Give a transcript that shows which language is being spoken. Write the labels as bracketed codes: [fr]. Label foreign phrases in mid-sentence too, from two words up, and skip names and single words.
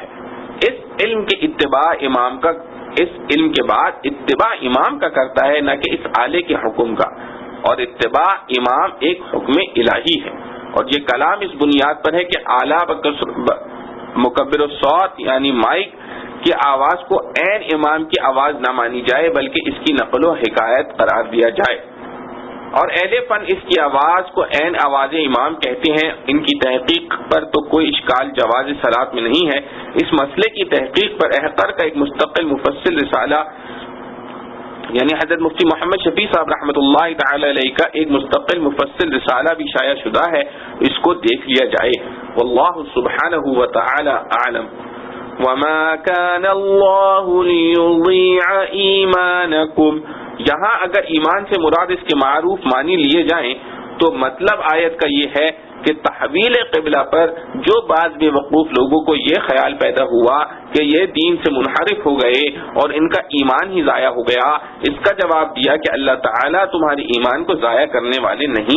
[ur] اس علم کے بعد اتباع امام کا کرتا ہے، نہ کہ اس آلے کے حکم کا، اور اتباع امام ایک حکم الہی ہے۔ اور یہ کلام اس بنیاد پر ہے کہ اعلیٰ مکبر الصوت یعنی مائک کی آواز کو عین امام کی آواز نہ مانی جائے بلکہ اس کی نقل و حکایت قرار دیا جائے، اور اہل فن اس کی آواز کو عین آواز امام کہتے ہیں۔ ان کی تحقیق پر تو کوئی اشکال جواز صلاۃ میں نہیں ہے۔ اس مسئلے کی تحقیق پر احقر کا ایک مستقل مفصل رسالہ یعنی حضرت مفتی محمد شفیع صاحب [ar] رحمۃ اللہ تعالی علیہ [ur] کا ایک مستقل مفصل رسالہ بھی شائع شدہ ہے، اس کو دیکھ لیا جائے۔ [ar] واللہ سبحانہ وتعالی اعلم۔ وما كان الله ليضيع ایمانکم، [ur] یہاں اگر ایمان سے مراد اس کے معروف معنی لیے جائیں تو مطلب آیت کا یہ ہے کہ تحویل قبلہ پر جو بعض بے وقوف لوگوں کو یہ خیال پیدا ہوا کہ یہ دین سے منحرف ہو گئے اور ان کا ایمان ہی ضائع ہو گیا، اس کا جواب دیا کہ اللہ تعالیٰ تمہارے ایمان کو ضائع کرنے والے نہیں۔